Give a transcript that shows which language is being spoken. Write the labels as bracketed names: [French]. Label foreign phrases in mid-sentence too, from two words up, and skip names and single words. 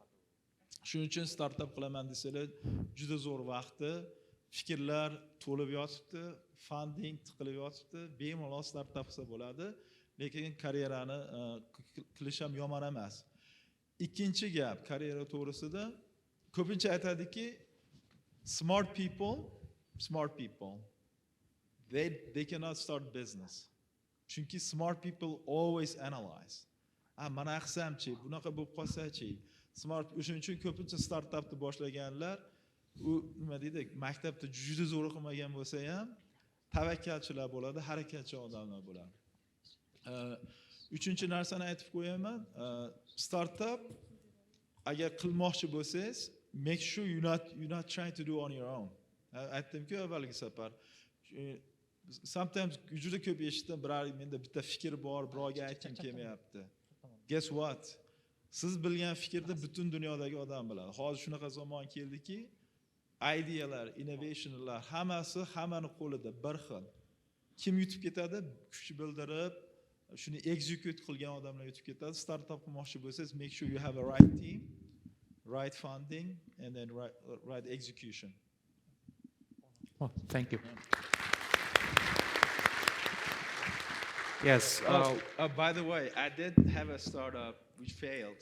[Uzbek] Shuning uchun startup qilaman desalar, juda zo'r vaqti, fikrlar to'lib yotibdi, funding tiqilib yotibdi, bemalol startup qilsa bo'ladi, lekin karyerani qilish ham yomon emas. Ikkinchi gap, karyera to'g'risida ko'pincha aytadiki, [English] smart people smart people, they cannot start business. Chunki smart people always analyze. [Uzbek] Mana qilsamchi, bunaqa bo'lib qolsa-chi. O'shuning uchun ko'pincha startapni boshlaganlar u nima deydi, maktabda juda zo'r o'qimagan bo'lsa ham tavakkalchilar bo'ladi, harakatchan odamlar bo'ladi. Uchinchi narsani aytib qo'yaman. Startup agar qilmoqchi bo'lsangiz, [English] make sure you're not trying to do on your own. [Uzbek] Aytdimku avvalgi safar. Sometimes juda ko'p eshitdim, menda bitta fikr bor, birovga aytgim kelmayapti. [English] Guess what? [Uzbek] Siz bilgan fikrni butun dunyodagi odam biladi. Hozir shunaqa zamon keldiki, ideyalar, innovationlar hammasi hammaning qo'lida bir xil. Kim yutib ketadi? Kuch bildirib, shuni execute qilgan odamlar yutib ketadi. Startup qilmoqchi bo'lsangiz, [English] make sure you have a right team, right funding and then right execution. Oh, thank you. Yes. By the way, I did have a startup which failed.